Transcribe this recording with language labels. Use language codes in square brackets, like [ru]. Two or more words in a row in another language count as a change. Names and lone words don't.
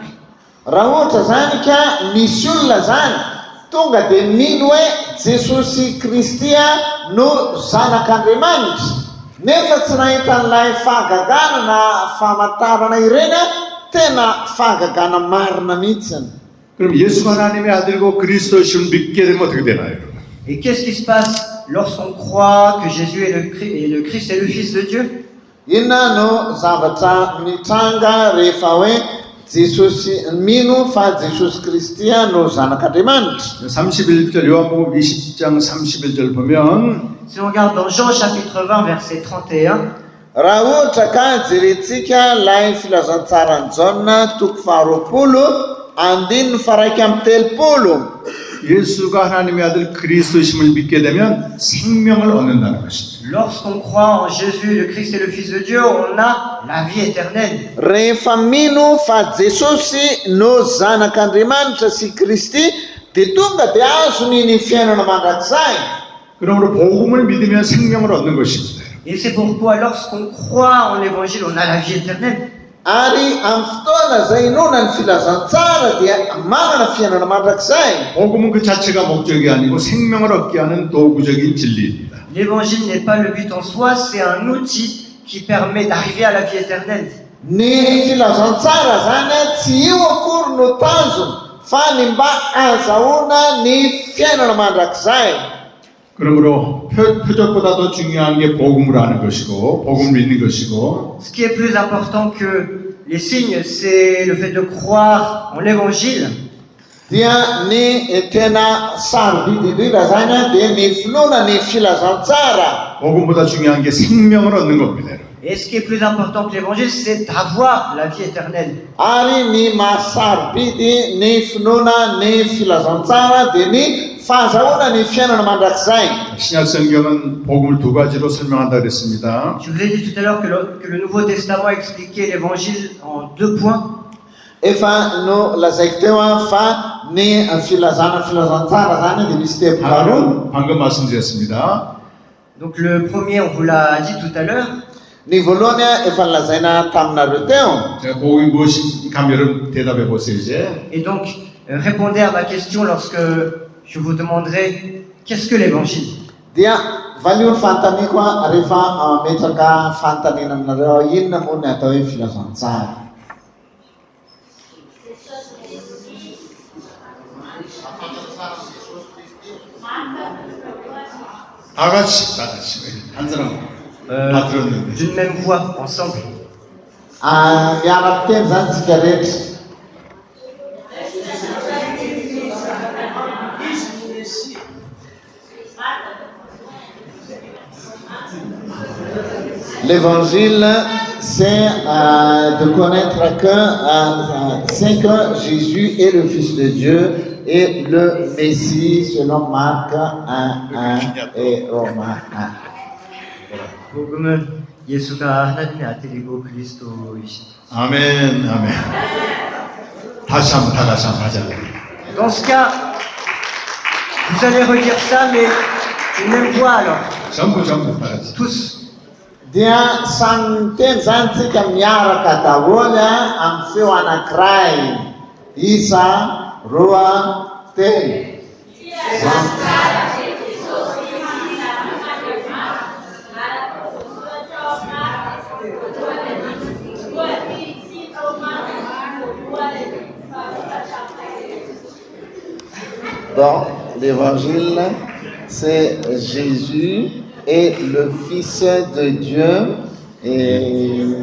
[mg] Raha ohatra zany ka misy olona zany tonga dia mino hoe Jesosy Kristy no zanak'Andriamanitra nefa tsy nahita an'ilay fahagagana na famantarana ireny tena fahagagana marina mihitsiny. [ko] 그럼 예수가 하나님의 아들이고 그리스도이심을 믿게 되면 어떻게 되나요? [fr] Et qu'est-ce qui se passe lorsqu'on croit que Jésus est le Christ est le Fils de Dieu? [mg] Inona no zavatra mitranga rehefa hoe Jesosy mino fa Jesosy Kristy no zanak'Andriamanitra. [ko] 31절 요한복음 20장 31절 보면 [fr] Si on regarde dans Jean chapitre 20, verset 31, [mg] raha ohatra ka jerentsika lay filazantsaran'i Jaona toko faharoapolo andininy faraiky amby telopolo. [ko] 예수가 하나님의 아들 그리스도이심을 믿게 되면 생명을 얻는다는 것입니다. [fr] lorsqu'on croit en Jésus, le Christ et le Fils de Dieu, on a la vie éternelle. [mg] Rehefa mino fa Jesosy no zanak'Andriamanitra sy Kristy dia tonga dia azony ny fiainana mandrakizay. [ko] 그러므로 복음을 믿으면 생명을 얻는 것입니다. [fr] Et c'est pourquoi lorsqu'on croit en l'évangile, on a la vie éternelle. [mg] Ary amin'ny fotoana izay inona ny filazantsara dia manana fiainana mandrakizay. [ko] 복음은 그 자체가 목적이 아니고 생명을 얻게 하는 도구적인 진리입니다. [fr] L'évangile n'est pas le but en soi, c'est un outil qui permet d'arriver à la vie éternelle. [mg] Ny filazantsara zany tsy io akory no tanjony fa ny mba azahoana ny fiainana mandrakizay. [ko] 그러므로 표적보다 더 중요한 게 복음을 아는 것이고 복음을 믿는 것이고 [fr] Ce qui est plus important que les signes, c'est le fait de croire en l'évangile. [mg] dia ny tena sarobidy indrindra zany a dia ny finoana ny filazantsara. [ko] 복음보다 중요한 게 생명을 얻는 겁니다. [fr] Et ce qui est plus important que l'évangile, c'est d'avoir la vie éternelle. [mg] Ary ny mahasarobidy ny finoana ny filazantsara dia ny fahazahoana ny fiainana mandrakizay. [ko] 신약 성경은 복음을 두 가지로 설명한다 그랬습니다. [fr] Je vous ai dit tout à l'heure que le Nouveau Testament expliquait l'évangile en 2 points. [mg] Efa no lazaiko teo fa ny filazantsara zany dia misy teboka roa. [ko] 하나는 방금 말씀드렸습니다. [fr] Donc le premier, on vous l'a dit tout à l'heure. [mg] Ny voalohany efa nolazaina taminareo teo. [ko] 제가 복음이 무엇인지 감 여러분 대답해 보세요 이제. [fr] Et donc, répondez à ma question lorsque je vous demanderai qu'est-ce que l'évangile. [mg] Dia valiony fanontaniako rehefa metraka fanontaniana aminareo inona moa ny atao hoe filazantsara. [ko] 다 같이 한 사람 다 들었는데. [fr] D'une même voix, ensemble. [mg] Miaraka teny zany tsika rehetra. [fr] L'évangile, c'est de connaître que Jésus est le Fils de Dieu et le Messie selon Marc 1 et Romains 1. [ko] 복음은 예수가 하나님의 아들이고 그리스도이신. 아멘, 아멘. 다시 한번 다 같이 한번 하자. [fr] Dans ce cas, vous allez redire ça, mais d'une même voix alors. [ko] 전부 다 같이. [fr] Tous. [mg] Dia samy teny zany tsika miaraka daholo amin'ny feo anankiray. Isa, roa, telo. [fr] Bon, l'évangile, c'est Jésus est le Fils de Dieu et